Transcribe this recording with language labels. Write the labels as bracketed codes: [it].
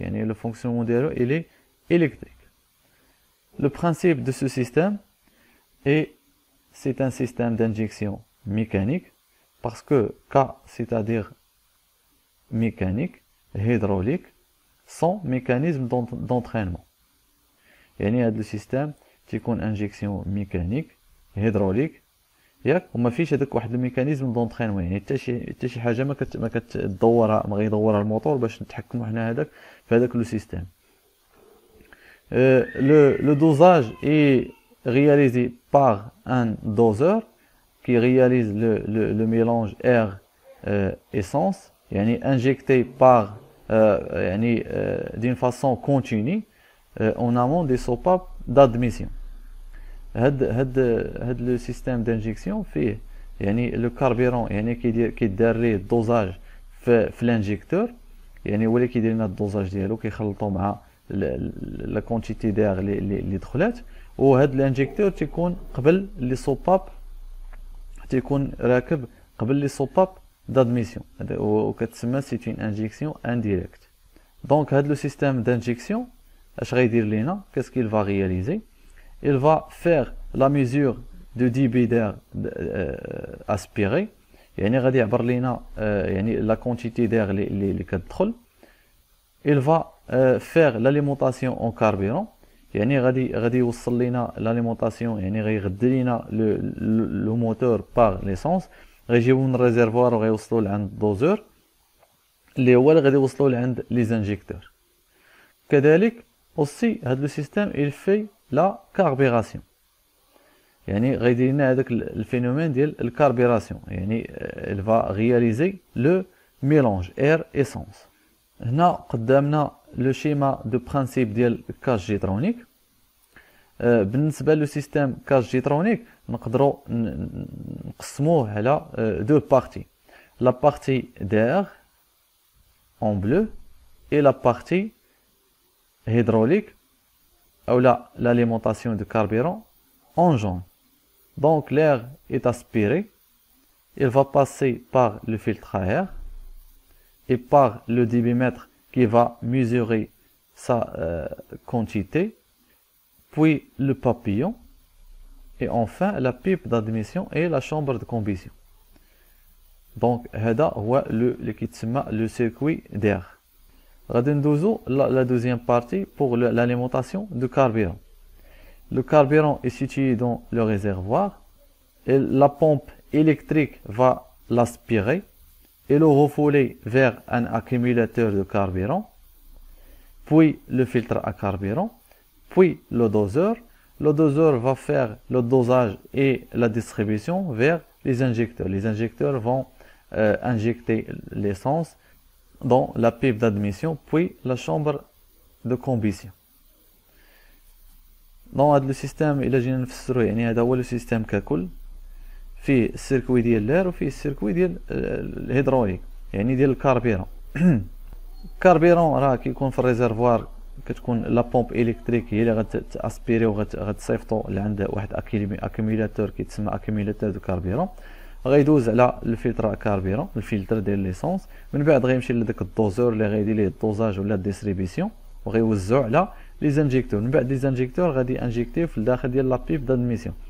[fr] Et le fonctionnement de l'eau, il est électrique. Le principe de ce système c'est un système d'injection mécanique parce que K, c'est-à-dire mécanique, hydraulique, sans mécanisme d'entraînement. [ar] يعني هذا السيستم تيكون انجكسيون ميكانيك هيدروليك ياك وما فيش هذاك واحد الميكانيزم دونطرينمون، يعني حتى شي حاجه ما كتدورها، ما غيدورها الموتور باش نتحكموا حنا هذاك في هذاك لو سيستيم. [fr] Le dosage est réalisé par un doseur qui réalise le mélange air-essence, injecté par d'une façon continue en amont des soupapes d'admission. Le système d'injection fait le carburant [ar] كيدار ليه الدوزاج في الانجكتور، هو اللي كيدير لنا الدوزاج ديالو، كيخلطو مع لا كونتيتي داغ اللي دخلات، وهذا الانجكتور تيكون قبل لي سوباب، تيكون راكب قبل لي سوباب [fr] d'admission [ar] وكتسمى سي [fr] une injection indirecte. Donc هذا le système d'injection [ar] اش غيدير لينا؟ [fr] qu'est-ce qu'il va réaliser? Il va faire la mesure de débit d'air aspiré، [ar] غادي يعبر لينا [fr] la quantité d'air [ar] اللي كتدخل. [fr] Il va faire l'alimentation en carburant، [ar] غادي يوصل لينا l'alimentation، غيغذي لينا [fr] le moteur par l'essence، [ar] غيجيبو من الريزرفوار وغيوصلوا لعند الدوزور اللي هو اللي غادي يوصلوا لعند لي زانجيكتور. [fr] كذلك aussi هذا لو سيستيم il fait la carburation، [ar] غيدير لنا هذاك الفينومين ديال الكاربيراسيون، [fr] il va réaliser le mélange air essence. [ar] هنا قدامنا لو شيما دو برانسيب ديال كاش جيترونيك. بالنسبه لو سيستيم كاش جيترونيك نقدروا نقسموه على دو [fr] بارتي، لا بارتي d'air en bleu et la partie hydraulique ou l'alimentation de carburant en jaune. Donc l'air est aspiré, il va passer par le filtre à air et par le débitmètre qui va mesurer sa quantité, puis le papillon et enfin la pipe d'admission et la chambre de combustion. [ar] Donc هذا هو اللي كيتسمى [fr] le circuit d'air. [ar] غادي ندوزو [fr] la deuxième partie pour l'alimentation de carburant. Le carburant est situé dans le réservoir et la pompe électrique va l'aspirer et le refouler vers un accumulateur de carburant. puis le filtre à carburant, puis le doseur. Le doseur va faire le dosage et la distribution vers les injecteurs. Les injecteurs vont injecter l'essence dans la pipe d'admission, puis la chambre de combustion. [ar] dans هذا السيستم الا جينا نفسروه يعني هذا هو لو سيستم ككل فيه السيركوي ديال لير وفيه السيركوي ديال الهيدروليك يعني ديال الكاربيرون. الكاربيرون راه كيكون في الريزرفوار كتكون لا بومب الكتريك هي اللي غتاسبيري وغتصيفطو لعند واحد اكيميلاتور كيتسمى اكيميلاتور دو كاربيرون، غيدوز على الفلتر كاربيرون الفلتر ديال ليسونس، من بعد غيمشي لذاك الدوزور اللي غيدير ليه الدوزاج ولا الديستريبيسيون وغيوزعو على لي زانجيكتور، من بعد لي زانجيكتور غادي انجيكتيو في الداخل ديال لا بيب دادميسيون.